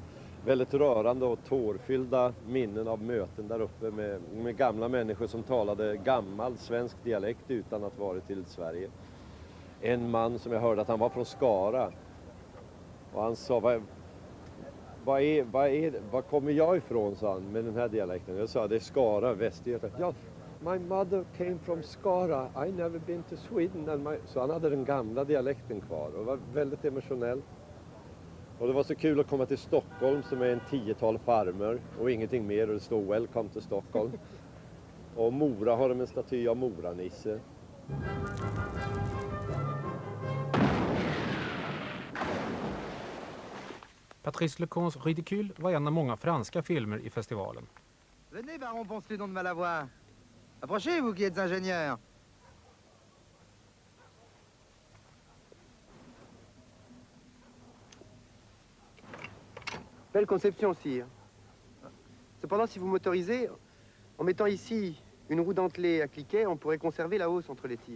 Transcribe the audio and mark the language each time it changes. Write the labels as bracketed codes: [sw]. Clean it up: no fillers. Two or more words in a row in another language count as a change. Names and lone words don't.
[sv] Väldigt rörande och tårfyllda minnen av möten där uppe med gamla människor som talade gammal svensk dialekt utan att vara till Sverige. En man som jag hörde att han var från Skara, och han sa, var kommer jag ifrån, sa han, med den här dialekten. Jag sa, det är Skara, Västergötland. Ja, [en] my mother came from Skara, I never been to Sweden. [sv] Så han hade den gamla dialekten kvar och var väldigt emotionell. Och det var så kul att komma till Stockholm som är en 10-tal farmer och ingenting mer, och det står [en] Welcome to Stockholm. [sv] Och Mora har de en staty av Mora-Nisse. Patrice Lecons Ridicule var en av många franska filmer i festivalen. [fr] Venez, baron Ponce-Ludon de Malavoie. Approchez, vous qui êtes ingénieur. Belle conception, sire. Cependant, si vous m'autorisez, en mettant ici une roue dentelée à cliquet, on pourrait conserver la hausse entre les tirs.